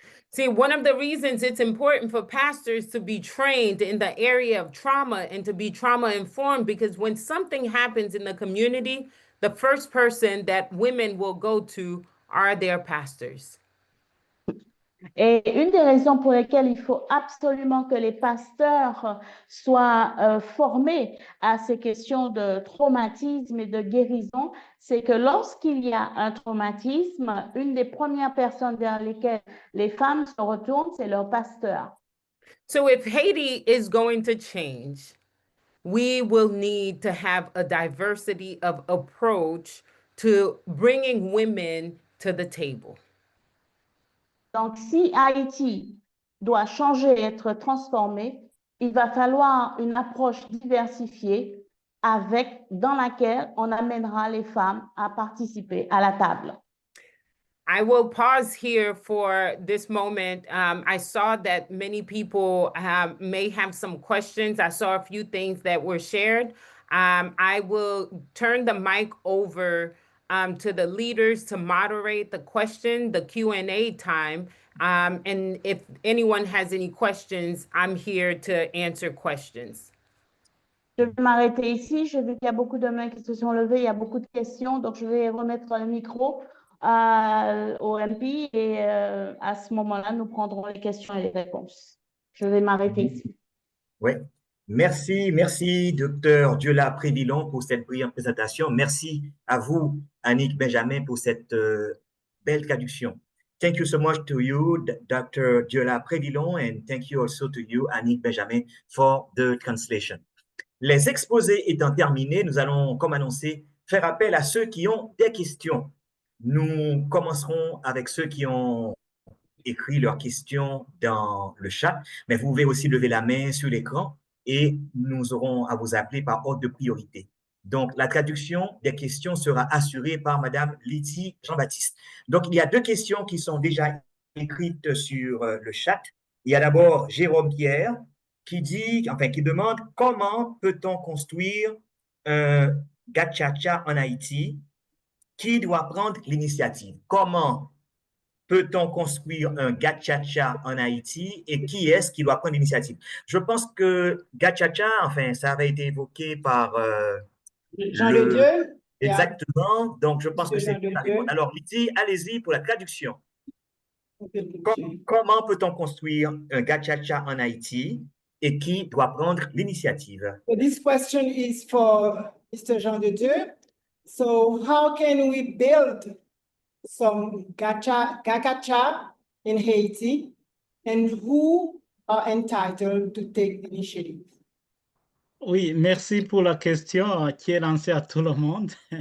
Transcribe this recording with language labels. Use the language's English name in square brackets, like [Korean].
[English] See, one of the reasons it's important for pastors to be trained in the area of trauma and to be trauma informed, because when something happens in the community, the first person that women will go to are their pastors. [French] Et une des raisons pour lesquelles il faut absolument que les pasteurs soient formés à ces questions de traumatisme et de guérison, c'est que lorsqu'il y a un traumatisme, une des premières personnes vers lesquelles les femmes se retournent, c'est leur pasteur. [English] So if Haiti is going to change, we will need to have a diversity of approach to bringing women to the table. [French] Donc, si Haïti doit changer et être transformé, il va falloir une approche diversifiée dans laquelle on amènera les femmes à participer à la table. [English] I will pause here for this moment. I saw that many people may have some questions. I saw a few things that were shared. I will turn the mic over to the leaders to moderate the Q&A time. And if anyone has any questions, I'm here to answer questions. [French] Je vais m'arrêter ici. J'ai vu qu'il y a beaucoup de mains qui se sont levées. Il y a beaucoup de questions. Donc, je vais remettre le micro au MP et à ce moment-là, nous prendrons les questions et les réponses. Je vais m'arrêter ici. Oui. Merci, Dr. Diola Prévilon, pour cette brillante présentation. Merci à vous, Annick Benjamin, pour cette belle traduction. [English] Thank you so much to you, Dr. Diola Prévilon, and thank you also to you, Annick Benjamin, for the translation. [French] Les exposés étant terminés, nous allons, comme annoncé, faire appel à ceux qui ont des questions. Nous commencerons avec ceux qui ont écrit leurs questions dans le chat, mais vous pouvez aussi lever la main sur l'écran et nous aurons à vous appeler par ordre de priorité. Donc, la traduction des questions sera assurée par Madame Ayiti Jean-Baptiste. Donc, il y a deux questions qui sont déjà écrites sur le chat. Il y a d'abord Jérôme Pierre qui demande comment peut-on construire un gachacha en Haïti? Qui doit prendre l'initiative? Comment peut-on construire un gachacha en Haïti et qui est-ce qui doit prendre l'initiative? Je pense que gachacha, ça avait été évoqué par Jean de Dieu. Exactement. Donc, je pense que c'est la réponse. Alors, Lydie, allez-y pour la traduction. Comment peut-on construire un gachacha en Haïti et qui doit prendre l'initiative? [English] So this question is for Mr. Jean de Dieu. So how can we build some gachacha in Haiti and who are entitled to take the initiative? [French] Oui, merci pour la question qui est lancée à tout le monde.